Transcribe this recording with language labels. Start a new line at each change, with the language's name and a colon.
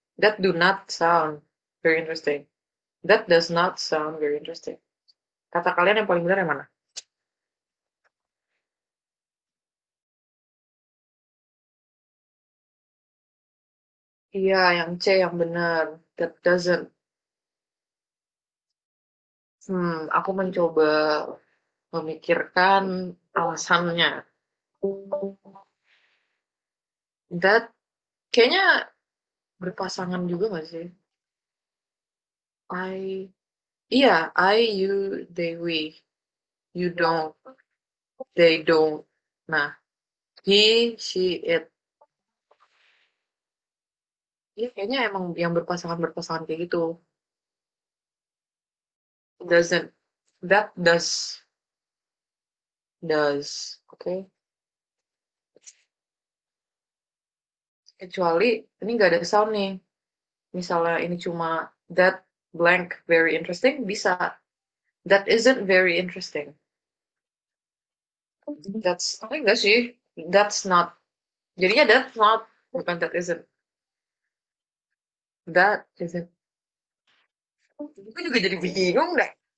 English: That do not sound very interesting. That does not sound very interesting.
Indonesian: Kata kalian yang paling benar yang mana? Iya, yang C yang benar.
English: That doesn't.
Indonesian: Aku mencoba memikirkan alasannya. That kayaknya berpasangan juga gak sih?
English: I, iya, I, you, they, we. You don't, they don't. Nah, he, she, it.
Indonesian: Iya, kayaknya emang yang berpasangan-berpasangan kayak gitu.
English: Doesn't. That does. Oke.
Indonesian: Kecuali ini nggak ada sound nih. Misalnya ini cuma
English: that blank very interesting,
Indonesian: bisa.
English: That isn't very interesting. That's,
Indonesian: tapi enggak sih.
English: That's not. Jadinya that's not, bukan that isn't. That isn't.
Indonesian: Aku juga jadi bingung deh.